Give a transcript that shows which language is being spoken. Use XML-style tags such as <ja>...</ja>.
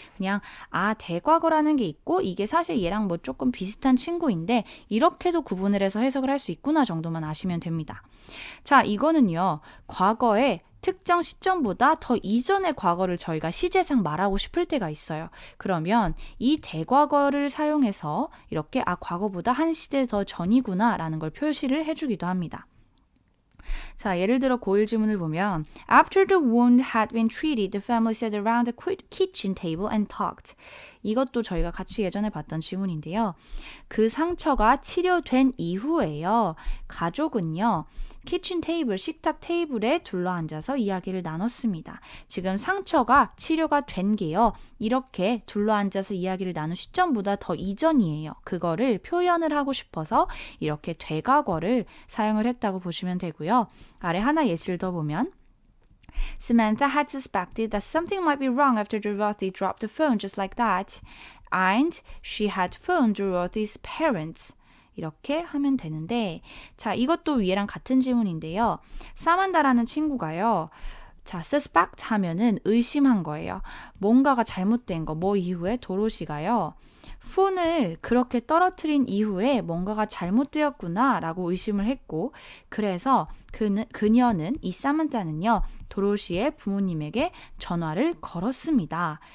<ko>그냥 대과거라는 게 있고 이게 사실 얘랑 뭐 조금 비슷한 친구인데 이렇게도 구분을 해서 해석을 할 수 있구나 정도만 아시면 됩니다. 자, 이거는요. 과거에 특정 시점보다 더 이전의 과거를 저희가 시제상 말하고 싶을 때가 있어요. 그러면 이 대과거를 사용해서 이렇게 과거보다 한 시대 더 전이구나 라는 걸 표시를 해주기도 합니다. 자, 예를 들어 고1 지문을 보면</ko> <en>After the wound had been treated, the family sat around the kitchen table and talked.</en> <ko>이것도 저희가 같이 예전에 봤던 지문인데요. 그 상처가 치료된 이후에요. 가족은요. 키친 테이블, 식탁 테이블에 둘러앉아서 이야기를 나눴습니다. 지금 상처가 치료가 된 게요. 이렇게 둘러앉아서 이야기를 나눈 시점보다 더 이전이에요. 그거를 표현을 하고 싶어서 이렇게 되과거를 사용을 했다고 보시면 되고요. 아래 하나 예시를 더 보면</ko> <en>Samantha had suspected that something might be wrong after Dorothy dropped the phone just like that. And she had phoned Dorothy's parents.</en> <ko>이렇게 하면 되는데 자, 이것도 위에랑 같은 지문인데요. 사만다라는 친구가요. 자, suspect 하면은 의심한 거예요. 뭔가가 잘못된 거, 뭐 이후에 도로시가요. 폰을 그렇게 떨어뜨린 이후에 뭔가가 잘못되었구나 라고 의심을 했고 그래서 그녀는 이 사만타는요 도로시의 부모님에게 전화를 걸었습니다.</ko>